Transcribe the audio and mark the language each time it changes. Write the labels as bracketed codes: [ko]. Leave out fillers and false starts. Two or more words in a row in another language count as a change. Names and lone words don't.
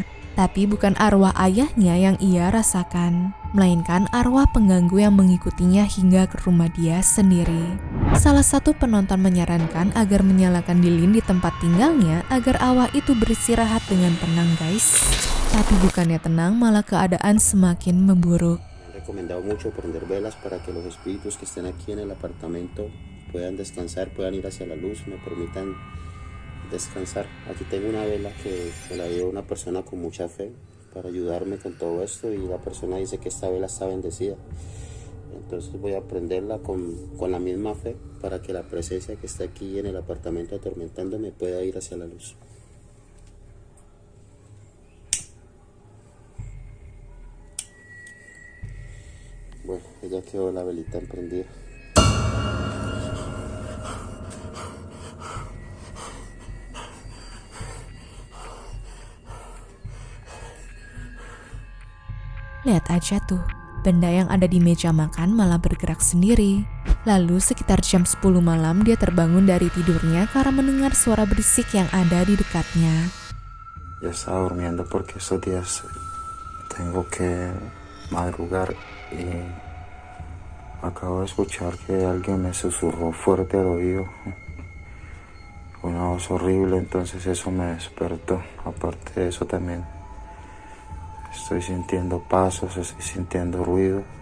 [id] Tapi bukan arwah ayahnya yang ia rasakan, melainkan arwah pengganggu yang mengikutinya hingga ke rumah dia sendiri. Salah satu penonton menyarankan agar menyalakan lilin di tempat tinggalnya agar arwah itu beristirahat dengan tenang, guys. Tapi bukannya tenang, malah keadaan semakin memburuk. [es] Me han recomendado mucho prender velas para que los espíritus que estén aquí en el apartamento puedan descansar, puedan ir hacia la luz, me permitan descansar. Aquí tengo una vela que me la dio una persona con mucha fe para ayudarme con todo esto y la persona dice que esta vela está bendecida. Entonces voy a prenderla con la misma fe para que la presencia que está aquí en el apartamento atormentándome pueda ir hacia la luz. Bueno, ya quedó la velita emprendida. [id] Lihat aja tuh, benda yang ada di meja makan malah bergerak sendiri. Lalu sekitar jam 10 malam dia terbangun dari tidurnya karena mendengar suara berisik yang ada di dekatnya. [es] Ya estaba durmiendo porque estos días tengo que madrugar y acabo de escuchar que alguien me susurró fuerte al oído. Una voz horrible, entonces eso me despertó. Aparte de eso también estoy sintiendo pasos, estoy sintiendo ruido.